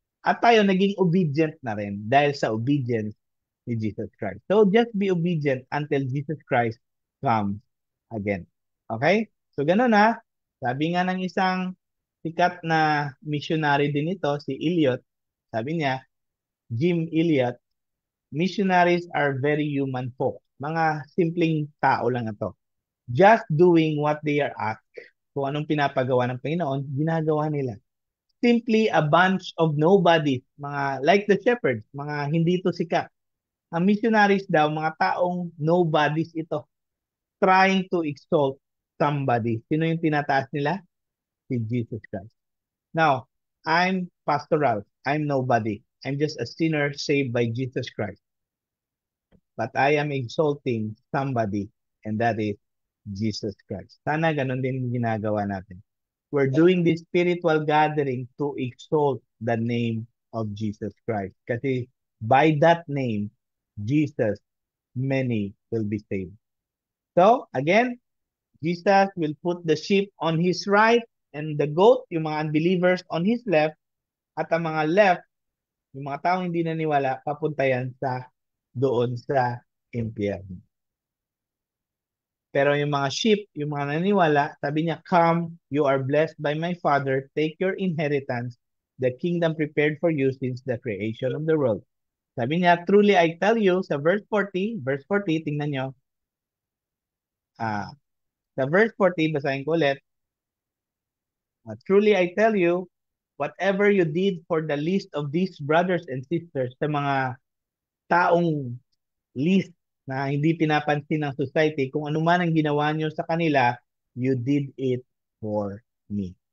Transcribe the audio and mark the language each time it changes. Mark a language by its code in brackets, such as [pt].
[tl] At tayo naging obedient na rin dahil sa obedience ni Jesus Christ. [en] So, just be obedient until Jesus Christ comes again. Okay? [tl] So ganun ha. Sabi nga ng isang sikat na missionary din ito, si Eliot, sabi niya, Jim Elliot, [en] missionaries are very human folk. [tl] Mga simpleng tao lang ito. [en] Just doing what they are asked. [tl] Kung anong pinapagawa ng Panginoon, ginagawa nila. [en] Simply a bunch of nobodies, [tl] mga [en] like the shepherds, [tl] mga hindi to sikat. Ang missionaries daw, mga taong nobodies ito, [en] trying to exalt somebody. [tl] Sino yung tinataas nila? Si Jesus Christ. [en] Now, I'm pastoral. I'm nobody. I'm just a sinner saved by Jesus Christ. But I am exalting somebody, and that is Jesus Christ. [tl] Sana ganun din yung ginagawa natin. [en] We're doing this spiritual gathering to exalt the name of Jesus Christ. Kasi by that name, Jesus, many will be saved. So, again, Jesus will put the sheep on his right and the goat, yung mga unbelievers, on his left. [tl] At ang mga left, yung mga taong hindi naniwala, papunta yan sa doon sa impyerno. Pero yung mga sheep, yung mga naniwala, sabi niya, [en] come, you are blessed by my Father, take your inheritance, the kingdom prepared for you since the creation of the world. [tl] Sabi niya, [en] truly I tell you, sa verse 40, tingnan nyo, sa verse 40, basahin ko ulit, truly I tell you, whatever you did for the least of these brothers and sisters, [tl] sa mga taong least na hindi pinapansin ng society, kung ano man ang ginawa nyo sa kanila, [en] you did it for me.